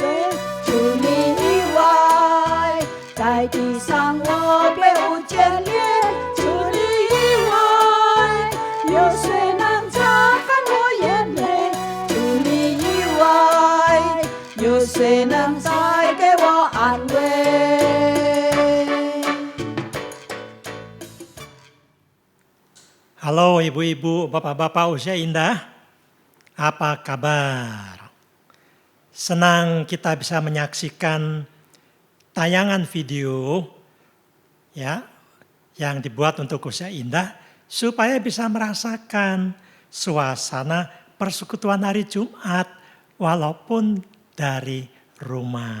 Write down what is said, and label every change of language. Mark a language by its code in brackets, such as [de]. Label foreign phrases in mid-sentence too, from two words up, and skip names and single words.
[zh] 除你以外，在地上我别无眷恋。除你以外，有谁能擦干我眼泪？除你以外，有谁能带给我安慰？ [id] Halo ibu-ibu, bapak-bapak usia indah, apa kabar? Senang kita bisa menyaksikan tayangan video ya yang dibuat untuk usia indah supaya bisa merasakan suasana persekutuan hari Jumat walaupun dari rumah.